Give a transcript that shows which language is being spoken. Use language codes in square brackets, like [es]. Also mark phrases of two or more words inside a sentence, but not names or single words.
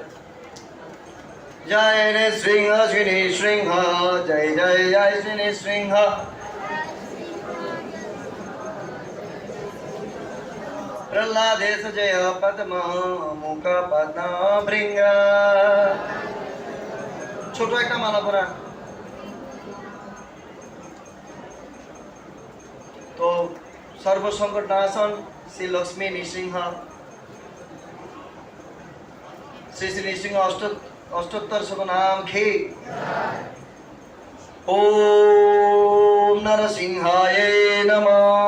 [sa] জয় নৃসিংহ শ্রী নৃসিংহ জয় জয় জয় শ্রী নৃসিংহ প্রহ্লাদেশ জয় পদ্ম মুখ পদ্ম ভৃঙ্গ। [bn] ছোট একটা মালা পরা। [hi] तो सर्वसंकट नाशन श्री लक्ष्मी नृसिंह श्री श्री नृसिंह अष्टोत्तर नाम खे। [sa] ओम नरसिंहाय नमः।